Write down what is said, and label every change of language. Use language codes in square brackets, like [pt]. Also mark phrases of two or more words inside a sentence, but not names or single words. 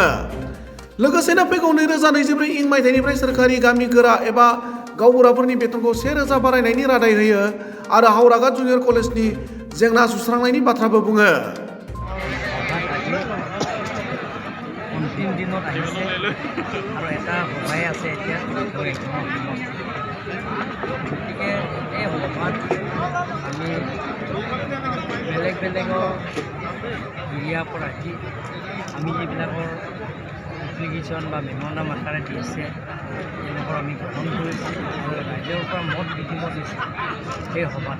[brx] लोगोसेनो फैगौ 2024 इं मायथाइनिफ्राय सोरखारि गामि गोरा एबा गावबुराफोरनि बेथनखौ 1000 बारायनायनि रादाय होयो आरो हावराघाट जुनियर कलेजनि जेंना सुस्रांनायनि बाथ्राबो बुङो। [as] अन्तिम दिনত আহিছে আৰু এটা সভাই আছে এতিয়া গতিকে এই সভাত আমি বেলেগ বেলেগৰ এৰিয়াৰ পৰা আহি আমি যিবিলাকৰ এপ্লিকেশ্যন বা মেম'ৰাণ্ডাম আকাৰে দিছে তেওঁলোকৰ আমি গ্ৰহণ কৰিছোঁ আৰু ৰাইজৰ পৰা মত বিনিময় দিছোঁ সেই সভাত।